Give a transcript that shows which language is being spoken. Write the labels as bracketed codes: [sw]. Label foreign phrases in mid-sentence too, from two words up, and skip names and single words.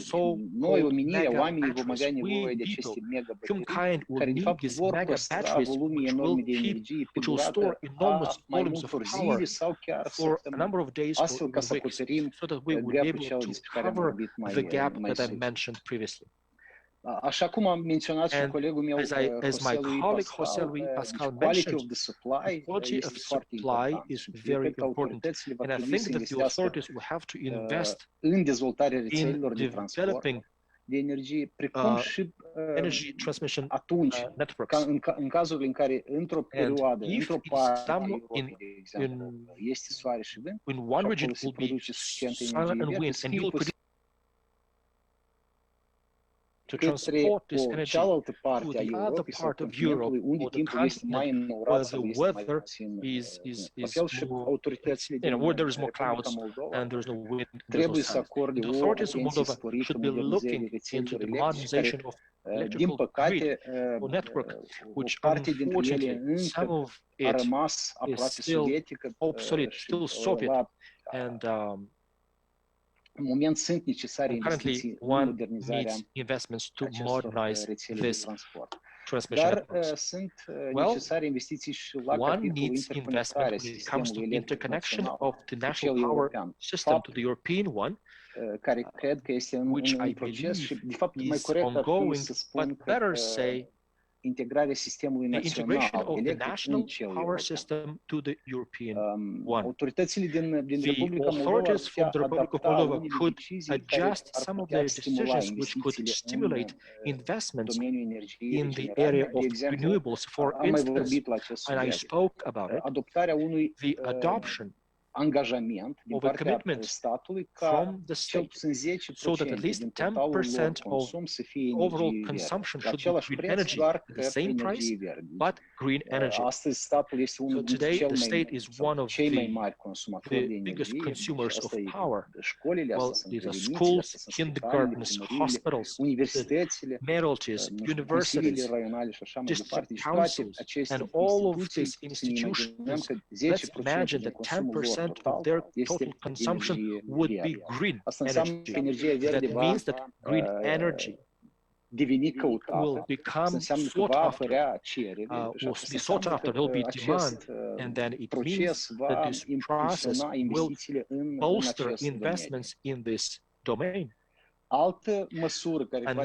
[ro] Noi, omenirea, oamenii vom avea nevoie de aceste megabaterii, care de fapt vor păstra volume enorme de energie pe durata a mai multor zile sau chiar săptămâni, astfel ca să acoperim gapul cel despre care am vorbit mai sus. Așa cum am menționat și colegul meu, José Luis Pascal, [en] quality of the supply [ro] este foarte important. Cred că autoritățile vor trebui să investească în dezvoltarea rețelelor de transport, de energie, precum și [en] energy transmission [ro] atunci, [en] networks. [ro] în cazurile în care într-o perioadă, într-o parte a Europei, de exemplu, este soare și vânt, [en] in one region [ro] se [en] will be [ro] produce suficientă [en] sun [ro] energie [en] and [ro] verde, [en] wind, [ro] să [en] and [ro] fie [en] you'll [ro] posibil [en] to [ro] către [en] transport this [ro] o [en] energy [ro] cealaltă [en] to [ro] parte a [en] the other [ro] Europei sau [en] part of Europe [ro] continentului, unde [en] or the [ro] timpul este mai [en] continent [ro] înaurat [en] where [ro] sau [en] the [ro] este mai [en] weather [ro] puțin [en] is [ro] la fel și [en] more, [ro] autoritățile [en] you know, [ro] din [en] where there is more [ro] Republica [en] clouds [ro] Moldova [en] and there's no wind, and there's no [ro] trebuie să [en] sun. [ro] acorde [en] The [ro] o [en] authorities of [ro] atenție [en] Moldova [ro] sporită [en] should be [ro] modernizării [en] looking into [ro] rețelelor [en] the [ro] electrice, care, [en] modernization of [ro] din [en] electrical [ro] păcate, [en] grid or network, [ro] o [en] which [ro] parte dintre ele [en] unfortunately some [ro] încă [en] of [ro] a [en] it [ro] rămas [en] is [ro] aproape [en] still [ro] sovietică [en] obsolete, [ro] și [en] still Soviet, and [ro] în moment sunt necesare [en] currently [ro] investiții în [en] one [ro] modernizarea [en] needs investments to [ro] acestor [en] modernize [ro] rețele de [en] this [ro] transport. [en] transmission [ro] Dar [en] networks. [ro] sunt [en] Well, [ro] necesare investiții și la [en] one [ro] capitolul [en] needs [ro] interconectarea [en] investment when it comes to [ro] sistemului electric [en] interconnection [ro] național [en] of the [ro] cu [en] national [ro] cel [en] power [ro] european. [en] system to the European one, [ro] Care cred că este [en] which [ro] în [en] I [ro] proces și, [en] believe [ro] de fapt, mai [en] is [ro] corect ar fi [en] ongoing, [ro] să spun [en] but [ro] că [en] better say [ro] integrarea sistemului [en] the [ro] național [en] integration of the [ro] electric în [en] national [ro] cel [en] power [ro] european. [en] system to the European one. [ro] Autoritățile din [en] The [ro] Republica Moldova ar [en] authorities [ro] putea [en] from the Republic of [ro] adapta [en] Moldova [ro] unele [en] could [ro] decizii care [en] adjust [ro] ar [en] some of [ro] putea [en] their [ro] stimula [en] decisions which could [ro] investițiile [en] stimulate [ro] în [en] investments [ro] domeniul energiei [en] in the [ro] regenerabile. [en] area [ro] De [en] of [ro] exemplu, [en] renewables, for [ro] am mai [en] instance, [ro] vorbit la acest [en] and I [ro] subiect. [en] spoke about it, [ro] Adoptarea unui [en] the adoption [ro] angajament din [en] of a [ro] partea [en] commitment [ro] statului ca [en] from the [ro] cel [en] state, [ro] puțin [en] so that at [ro] 10% [en] least [ro] din totalul lor [en] 10% of [ro] consum să fie [en] overall [ro] energie verde. [en] consumption [ro] La [en] should be [ro] același [en] green [ro] preț, [en] energy [ro] doar [en] at the [ro] că [en] same price, [ro] energie verde. [en] but green energy. [ro] Astăzi statul este [en] So [ro] unul dintre [en] today the state is one of [ro] cei mai mari consumatori de [en] the biggest [ro] energie. [en] consumers of [ro] Asta e [en] power. [ro] școlile, [en] Well, [ro] astea sunt [en] these are [ro] grădinițele, [en] schools, [ro] astea sunt spitalele, [en] kindergartens, [ro] primăriile, [en] hospitals, [ro] universitățile, [en] mayoralties, [ro] consiliile [en] universities, [ro] raionale și așa mai [en] district [ro] departe. Și toate [en] councils, [ro] aceste [en] and all of [ro] instituții, [en] these [ro] să ne imaginăm [en] institutions, [ro] că [en] let's [ro] 10% [en] imagine [ro] din [en] that [ro] consumul lor [en] 10% of [ro] total [en] their [ro] este [en] total consumption [ro] energie [en] would be [ro] verde. [en] green [ro] Asta înseamnă [en] energy. [ro] că energia verde [en] That [ro] va [en] means that green energy [ro] deveni [en] will [ro] căutată. Asta [en] become [ro] înseamnă că [en] sought [ro] va [en] after, [ro] apărea cerere. [en] will be sought after, there will be demand, and then it means [ro] proces [en] that [ro] va [en] this process [ro] impulsiona [en] will [ro] investițiile în [en] bolster [ro] acest domeniu. [en] investments in this domain. [ro] Altă măsură care poate fi